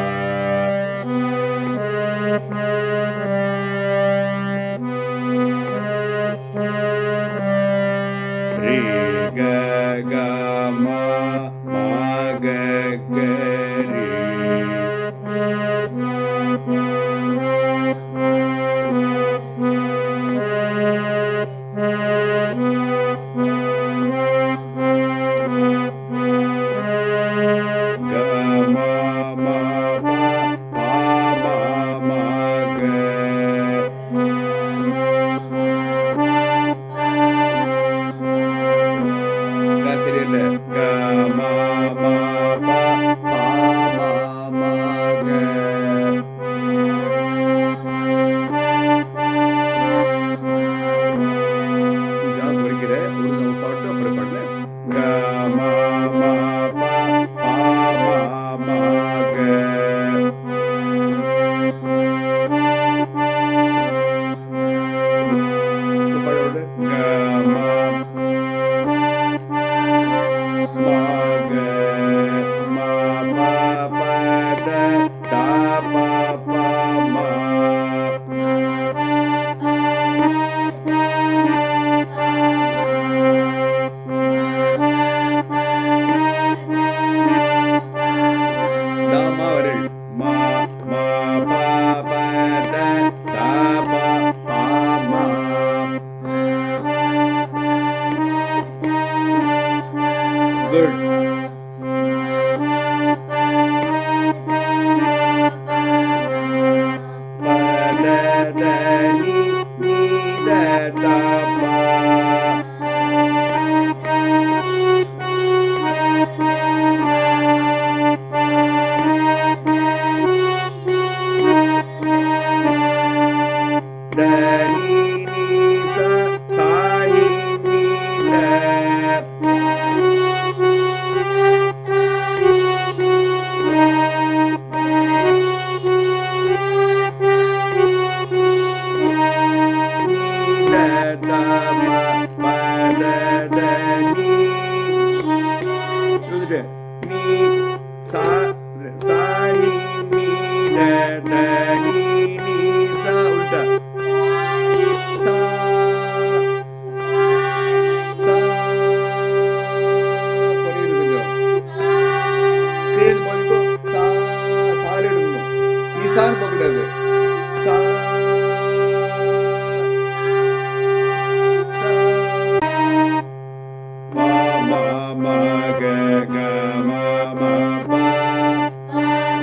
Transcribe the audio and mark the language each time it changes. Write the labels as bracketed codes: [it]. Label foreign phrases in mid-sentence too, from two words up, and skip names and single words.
[ta] re ga ga ma ma ga ga re ga ma ma pa pa ma ma ga ga சரியில்லை. ga ma ma pa pa ma ma ga ga குறிக்கிற ஒரு நம்ம பாட்டு அப்புறம் பண்ணு. ga ma ma pa pa ma ma ga இந்த பாடோடு ga ma ma ga ma pa pa da da pa pa ma da ma வரல் ma ma pa pa da da pa pa ma good pa da da ni ni da da pa da ni ni sa sa ni ni da ni da da ma pa da da ni எழுதிட்டு நீ சா சா நீ நீ da da நீ நீ சா உல்டா சா சா புரியுது கொஞ்சம் கீழே போய் சா சாரி எடுக்கணும். ஈசான்னு போகக்கூடாது. சா சா pa ma ma ga ga ma ma pa